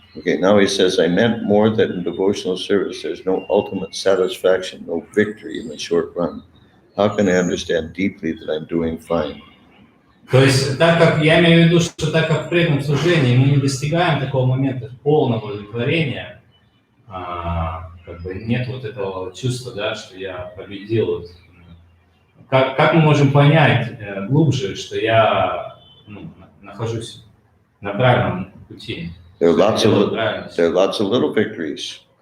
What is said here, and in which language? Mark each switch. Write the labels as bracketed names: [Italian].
[English] Okay, now he says, I meant more that in devotional service there's no ultimate satisfaction, no victory in the short run. How can I understand deeply that I'm doing fine? [Russian] То есть, так как я имею в виду, что так как в преданном служении мы не достигаем такого момента полного удовлетворения, как бы нет вот этого чувства, да, что я победил. Как мы можем понять глубже, что я нахожусь на правильном пути? [English] There are lots of little victories.